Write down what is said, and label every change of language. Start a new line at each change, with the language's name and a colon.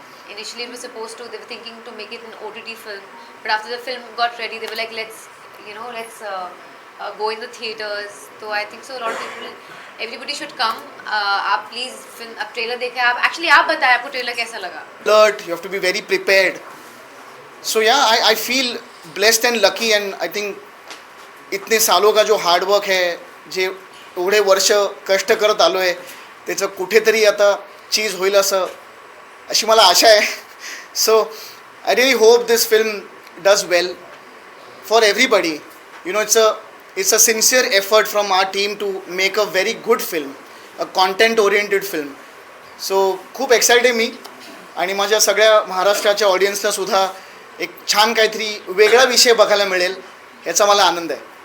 English: Initially it was supposed to, they were thinking to make it an OTT film, but after the film got ready they were like let's go in the theaters. So I think so a lot of people, everybody should come.
Hindi: आप please film अब trailer देखा है आप, actually आप बताएं आपको trailer कैसा लगा?
English: Alert, you have to be very prepared. So yeah, I feel blessed and lucky, and I think
Hindi: इतने सालों का जो हार्ड वर्क है,
Marathi: जे एवढे वर्ष कष्ट करत आलो आहे, त्याचं कुठेतरी आता चीज होईल असं अशी मला आशा आहे.
English: So I really hope this film does well for everybody. You know it's a sincere effort from our team to make a very good film, a content oriented film.
Marathi: So खूप एक्साइटेड मी, आणि माझ्या सगळ्या महाराष्ट्राच्या ऑडियन्सला सुद्धा एक छान काहीतरी वेगळा विषय बघायला मिळेल याचा मला आनंद आहे.